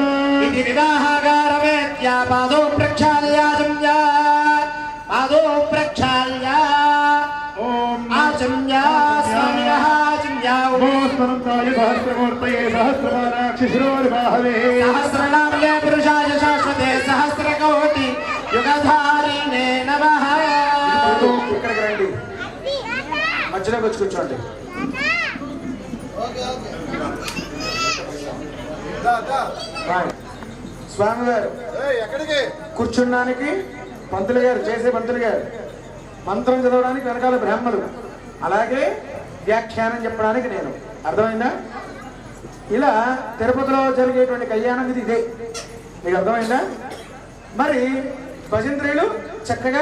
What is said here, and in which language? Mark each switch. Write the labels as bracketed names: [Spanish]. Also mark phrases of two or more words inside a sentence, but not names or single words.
[Sanskrit] इति विवाहागारवेद्या पादौ प्रक्षालयाचम्या पादौ प्रक्षाल्य ॐ आचम्या स्वामिनः आचम्या नमोऽस्तनन्ताय सहस्रमूर्तये सहस्रमानाक्षिशिरोर्बाहवे सहस्रनाम्ये पुरुषाय शाश्वते सहस्रकोटि युगधारिणे नमः [Telugu] ఇక్కడికి రండి మధ్యలోకి వచ్చి కూర్చోండి స్వామి గారు ఎక్కడికి కూర్చున్నానికి పంతులు గారు చేసే పంతులు గారు మంత్రం చదవడానికి వెనకాల బ్రాహ్మణులు అలాగే వ్యాఖ్యానం చెప్పడానికి నేను అర్థమైందా ఇలా తిరుపతిలో జరిగేటువంటి కళ్యాణం ఇది ఇదే మీకు అర్థమైందా మరి భజంత్రీలు చక్కగా